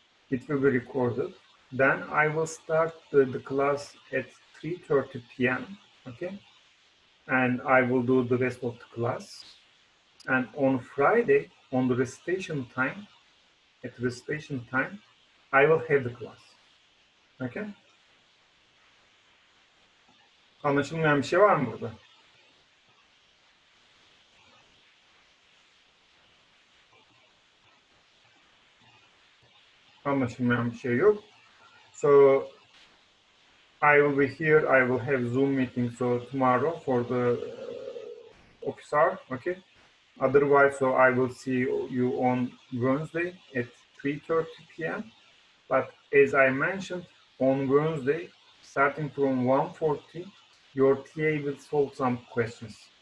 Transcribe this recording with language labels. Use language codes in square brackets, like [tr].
[en] It will be recorded. Then I will start the class at 3:30 p.m. Okay, and I will do the rest of the class. And on Friday, on the recitation time, at recitation time, I will have the class. Okay? [tr] Anlaşılmayan bir şey var mı burada? Anlaşılmayan bir şey yok. [en] So I will be here. I will have Zoom meeting so tomorrow for the office hour. Okay. Otherwise, so I will see you on Wednesday at 3:30 p.m. But as I mentioned, on Wednesday, starting from 1:40, your TA will solve some questions.